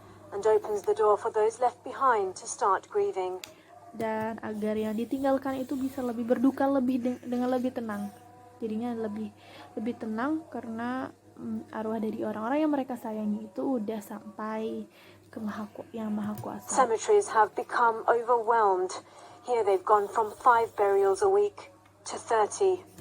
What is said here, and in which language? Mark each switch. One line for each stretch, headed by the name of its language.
English: and opens the door for those left behind to start grieving.
Indonesian: Dan agar yang ditinggalkan itu bisa lebih berduka dengan lebih tenang. Jadinya lebih tenang karena arwah dari orang-orang yang mereka sayangi itu udah sampai ke Yang Maha Kuasa.
English: Cemeteries have become overwhelmed. Here they've gone from 5 burials a week to 30.